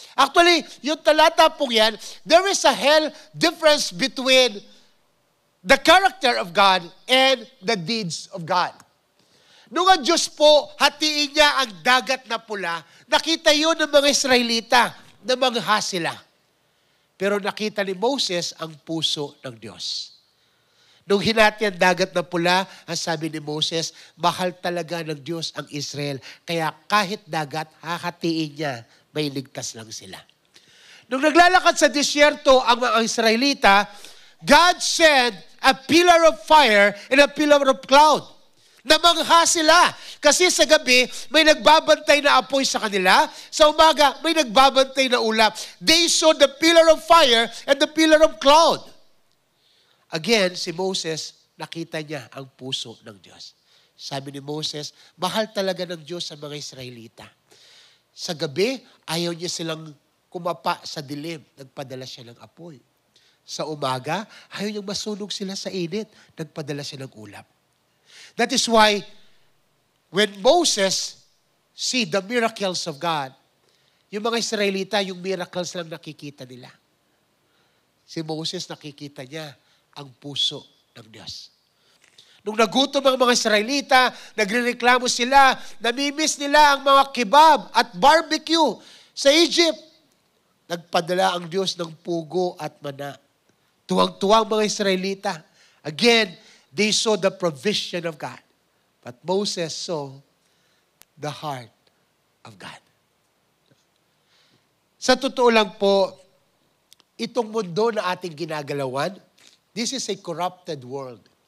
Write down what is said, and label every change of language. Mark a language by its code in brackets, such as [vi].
[en] Actually, [tl] yung talata pong yan, [en] there is a hell difference between the character of God and the deeds of God. [tl] Nung ang Diyos po, hatiin niya ang dagat na pula, nakita yun ng mga Israelita na mangha sila. Pero nakita ni Moses ang puso ng Diyos. Nung hinati ang dagat na pula, ang sabi ni Moses, mahal talaga ng Diyos ang Israel. Kaya kahit dagat, hahatiin niya, may ligtas lang sila. Nung naglalakad sa disyerto ang mga Israelita, [en] God sent a pillar of fire and a pillar of cloud. [tl] Namangha sila. Kasi sa gabi, may nagbabantay na apoy sa kanila. Sa umaga, may nagbabantay na ulap. [en] They saw the pillar of fire and the pillar of cloud. [tl] Again, si Moses, nakita niya ang puso ng Diyos. Sabi ni Moses, mahal talaga ng Diyos sa mga Israelita. Sa gabi, ayaw niya silang kumapa sa dilim. Nagpadala siya ng apoy. Sa umaga, ayaw niyang masunog sila sa init. Nagpadala siya ng ulap. [en] That is why, when Moses see the miracles of God, [tl] yung mga Israelita, yung miracles lang nakikita nila. Si Moses, nakikita niya ang puso ng Diyos. Nung nagutom ang mga Israelita, nagrereklamo sila, namimiss nila ang mga kebab at barbecue sa Egypt. Nagpadala ang Diyos ng pugo at mana. Tuwang-tuwang mga Israelita. [en] Again, they saw the provision of God. But Moses saw the heart of God. [tl] Sa totoo lang po, itong mundo na ating ginagalawan, [en] this is a corrupted world.